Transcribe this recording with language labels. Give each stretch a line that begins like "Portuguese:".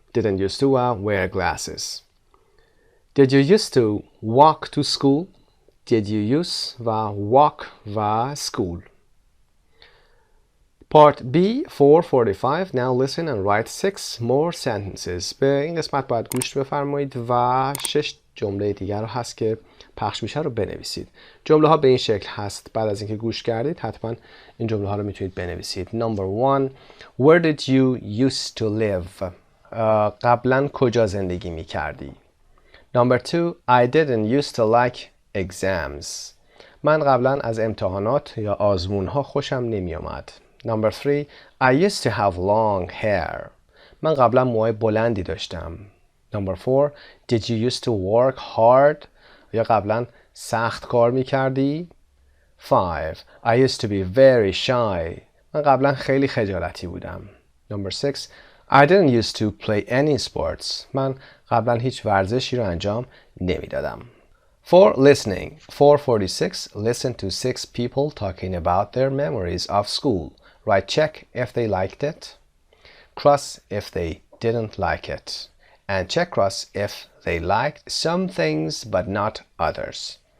English: Didn't used to wear glasses. Did you used to walk to school? Did you use و walk و school. Part B 445. Now listen and write 6 more sentences.
Persian: به این قسمت باید گوش بفرمایید و 6 جمله دیگر رو هست که پخش میشه رو بنویسید. جمله ها به این شکل هست. بعد از اینکه گوش کردید حتما این جمله ها رو میتونید بنویسید.
English: Number 1. Where did you used to live?
Persian: قبلا کجا زندگی میکردی؟
English: Number 2. I didn't used to like exams.
Persian: من قبلا از امتحانات یا آزمون ها خوشم نمی آمد.
English: Number 3. I used to have long hair.
Persian: من قبلا موهای بلندی داشتم.
English: Number 4. Did you used to work hard?
Persian: یا قبلا سخت کار می کردی؟ 5.
English: I used to be very shy.
Persian: من قبلا خیلی خجالتی بودم.
English: Number 6. I didn't used to play any sports.
Persian: من قبلا هیچ ورزشی رو انجام نمی دادم.
English: For listening. 446. Listen to 6 people talking about their memories of school. Write check if they liked it. Cross if they didn't like it. And check cross if they liked some things but not others.